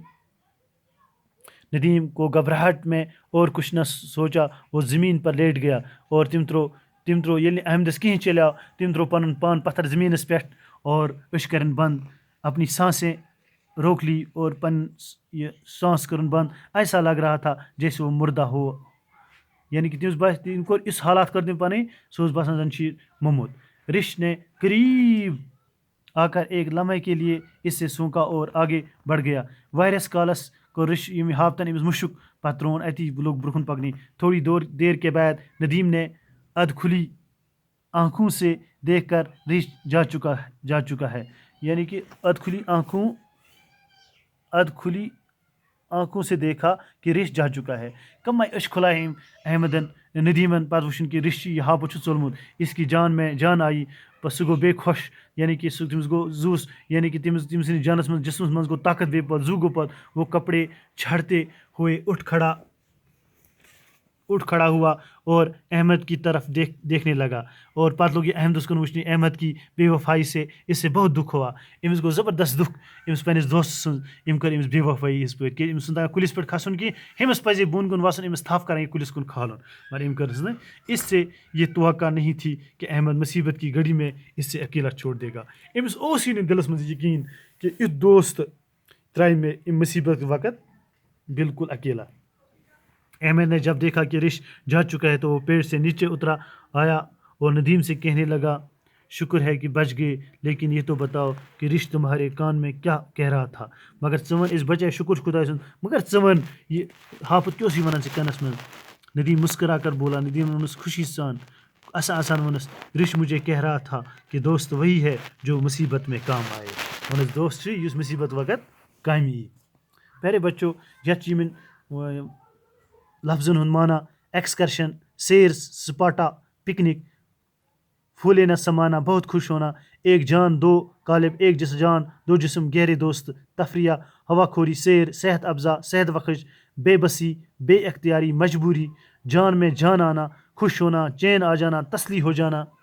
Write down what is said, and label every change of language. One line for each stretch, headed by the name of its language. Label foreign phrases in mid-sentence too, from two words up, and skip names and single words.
Urdu: ندیم کو گھبراہٹ میں اور کچھ نہ سوچا, وہ زمین پر لیٹ گیا.
Kashmiri: اور تِم ترٛوو ییٚلہِ نہٕ احمدس کِہیٖنۍ چلیو, تِم ترٛوو پنُن پان پتھر زمیٖنس پٮ۪ٹھ اور أچھ کَرٕنۍ بنٛد.
Urdu: اپنی سانسیں روک لی اور
Kashmiri: یہ سانس کٔرٕن بنٛد.
Urdu: ایسا لگ رہا تھا جیسے وہ مردہ ہو.
Kashmiri: یعنی کہ تٔمۍ کوٚر یُس حالات کٔر تٔمۍ پنٕنۍ, سُہ اوس باسان زن چھُ یہِ موٚمُت.
Urdu: رِش نے قریب آ کر ایک لمحے کے لیے اس سے سونکا اور آگے بڑھ گیا.
Kashmiri: واریاہس کالس کوٚر رِش ییٚمہِ ہاپتن أمِس مُشُک, پتہٕ ترٛووُن اتی, لوگ برٛونٛہہ کُن پکنہِ.
Urdu: تھوڑی دیر کے بعد ندیم نے ادھ کھلی آنکھوں سے دیکھ کر رش جا چکا ہے، یعنی کہ اد کھلی آنکھوں سے دیکھا کہ رش جا چکا ہے.
Kashmiri: کم أچھ کھلائے احمدن ندیمن پتہ وٕچھُن کہ رش یہ ہاپت چھُ ژوٚلمُت،
Urdu: اس کی جان میں جان آئی.
Kashmiri: بس سُہ گوٚو بیٚیہِ خۄش، یعنی کہ تٔمِس گوٚو زوٗس، یعنی کہ تٔمۍ سٕنٛدِس جانس منٛز جسمس منٛز گوٚو طاقت بیٚیہِ پتہٕ زوٗ گوٚو پتہٕ
Urdu: وہ کپڑے چھاڑتے ہوئے اٹھ کھڑا ہوا اور احمد کی طرف دیکھنے لگا.
Kashmiri: اور پتہٕ لوگ یہ احمدس کُن وٕچھنہِ
Urdu: احمد کی بے وفائی سے اس سے بہت دکھ ہوا.
Kashmiri: أمِس گوٚو زبردست دکھ أمِس پنٛنِس دوستہٕ سٕنٛز، أمۍ کٔر أمِس بے وفٲیی یِژ پٲٹھۍ کہِ أمِس چھُنہٕ تگان کُلِس پٮ۪ٹھ کھسُن کینٛہہ، أمِس پزِ بۄن کُن وسُن، أمِس تھپھ کرٕنۍ کُلِس کُن کھالُن، مگر أمۍ کٔرٕس نہٕ.
Urdu: اس سے یہ توقع نہیں تھی کہ احمد مصیبت کی گھڑی میں اس سے اکیلا چھوڑ دے گا.
Kashmiri: أمِس اوسُے نہٕ دِلس منٛز یقیٖن کہ یُتھ دوست ترٛایہِ مےٚ اَمہِ مصیبت وقت بالکل اکیلا.
Urdu: احمد نے جب دیکھا کہ رش جا چکا ہے تو وہ پیڑ سے نیچے اترا آیا اور ندیم سے کہنے لگا، شکر ہے کہ بچ گئے، لیکن یہ تو بتاؤ کہ رش تمہارے کان میں کیا کہہ رہا تھا.
Kashmiri: مگر ژٕ وَن اس بچے شکر خدا سُنٛد، مگر ژٕ وَن یہ ہاپت کیٛوٚس وَنان ژےٚ کَنَس منٛز.
Urdu: ندیم مسکرا کر بولا.
Kashmiri: ندیم ووٚنُس خوشی سان آسان ووٚنُس،
Urdu: رش مجھے کہہ رہا تھا کہ دوست وہی ہے جو مصیبت میں کام آئے.
Kashmiri: ووٚنُس دوست چھُ یُس مصیبت وقت کامہِ یی. پیارے بچو، یتھ چھِ یِمن لفظن ہُنٛد معنی ایکسکرشن،
Urdu: سیر سپاٹا،
Kashmiri: پکنک،
Urdu: پھولے نہ سمانا، بہت خوش ہونا، ایک جان دو قالب، ایک جان دو جسم، گہرے دوست، تفریح، ہوا خوری، سیر، صحت افزا، صحت بخش، بے بسی، بے اختیاری، مجبوری، جان میں جان آنا، خوش ہونا، چین آ جانا، تسلی ہو جانا.